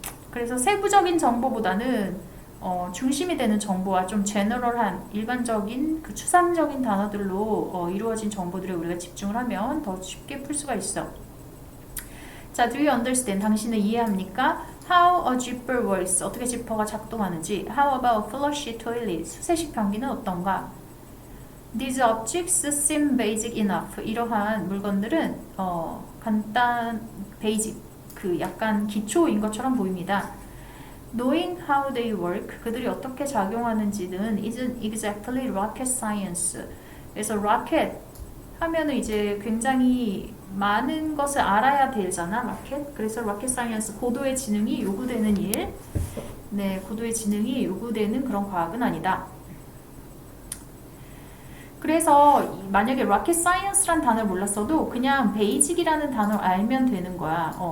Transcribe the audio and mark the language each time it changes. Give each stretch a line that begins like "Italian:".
Korean: 그래서 세부적인 정보보다는 중심이 되는 정보와 좀 제너럴한, 일반적인 그 추상적인 단어들로 이루어진 정보들에 우리가 집중을 하면 더 쉽게 풀 수가 있어.
English: 자, do you understand?
Korean: 당신은 이해합니까?
English: How a zipper works.
Korean: 어떻게 지퍼가 작동하는지.
English: How about a flush toilet?
Korean: 수세식 변기는 어떤가?
English: These objects seem basic enough.
Korean: 이러한 물건들은 간단, basic, 그 약간 기초인 것처럼 보입니다.
English: Knowing how they work,
Korean: 그들이 어떻게 작용하는지는
English: isn't exactly rocket science.
Korean: 그래서 rocket 하면은 이제 굉장히 많은 것을 알아야 되잖아, rocket. 그래서 rocket science, 고도의 지능이 요구되는 일. 네, 고도의 지능이 요구되는 그런 과학은 아니다. 그래서 만약에 rocket science란 단어를 몰랐어도 그냥 basic이라는 단어를 알면 되는 거야.